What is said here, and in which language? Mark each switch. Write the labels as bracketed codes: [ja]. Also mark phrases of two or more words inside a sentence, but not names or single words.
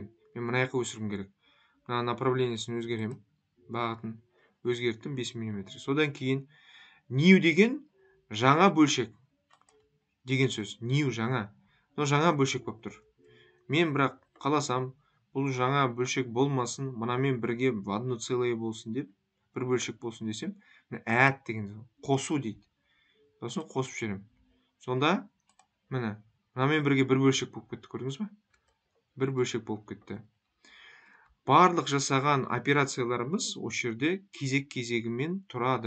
[kk] Мен мына жаққа өсіргім керек. Мына направлениесін өзгерем, бағытын өзгерттім 5 мм. Содан кейін new деген жаңа бөлшек деген сөз. New жаңа. Жаңа бөлшек болып тұр. Мен бірақ қаласам, бұл жаңа бөлшек болмасын, мынамен бірге [ru] в одно целое [kk] болсын деп, бір бөлшек болсын десем, add деген қосу дейді. Сосын қосып жіберем. Сонда мынамен бірге бір бөлшек болып кетті, көрдіңіз ба? Бір бөлшек болып кетті. Барлық жасаған операцияларымыз осы жерде кезек-кезегімен тұрады.